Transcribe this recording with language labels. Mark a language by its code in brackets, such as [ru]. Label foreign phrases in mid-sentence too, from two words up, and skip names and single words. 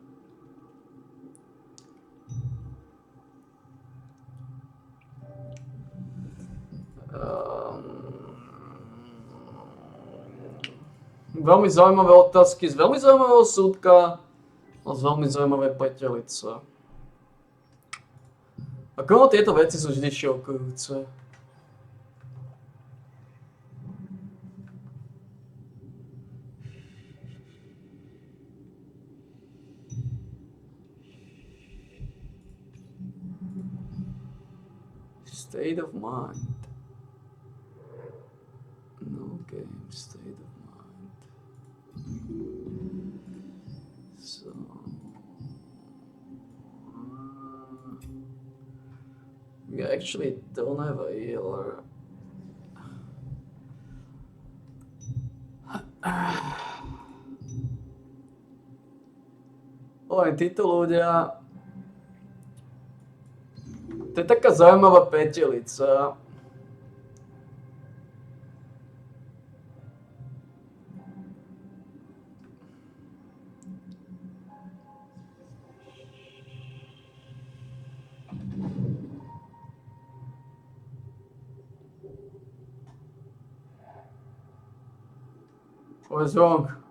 [sk] Veľmi zaujímavé otázky z veľmi zaujímavého súdka a z veľmi zaujímavej pretelice. Ako tieto veci sú vždy šokujúce. [en] State of mind. No game, state of mind. So... we actually don't have a healer. [sk] Len títo ľudia... To je taká zaujímavá petelica. [en] What is wrong?